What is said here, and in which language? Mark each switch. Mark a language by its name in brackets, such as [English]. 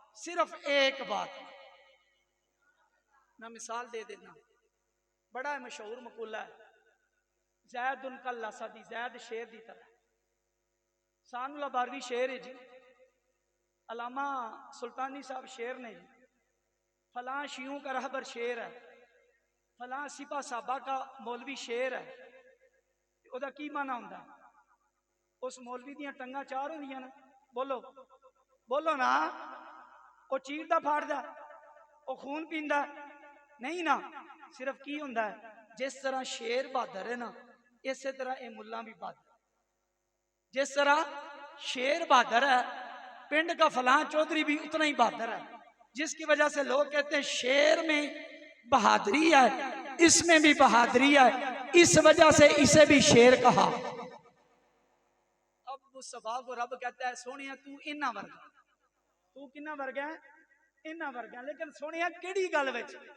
[Urdu] صرف ایک بات میں مثال دے دینا, بڑا مشہور مقولہ ہے, زید کالاسد, [Punjabi] زید شیر دی طرح. سان اللہ باروی شیر ہے جی, علامہ سلطانی صاحب شیر نے جی, فلاں شیعوں کا رہبر شیر ہے, فلاں سپاہ صحابہ کا مولوی شیر ہے. او دا کی معنی ہوندا ہے؟ اس مولوی دیاں ٹنگاں 4 ہوندیاں نا, بولو بولو نا, او چیر دا پھاڑ دا, او خون پیندا نہیں نا. صرف کی ہوندا ہے جس طرح شیر بہادر ہے نا اسی طرح اے ملہ بھی بہادر. [Urdu] جس طرح شیر بہادر ہے پنڈ کا فلاں چودھری بھی اتنا ہی بہادر ہے. جس کی وجہ سے لوگ کہتے ہیں شیر میں بہادری ہے، اس میں بھی بہادری ہے، اس وجہ سے اسے بھی شیر کہا۔ [Punjabi] اب مصطفیٰ کو رب کہتا ہے سونیا تو انہاں ورگا، تو کنہ ورگا ہے؟ انہاں ورگا، لیکن سونیا کیڑی گل وچ،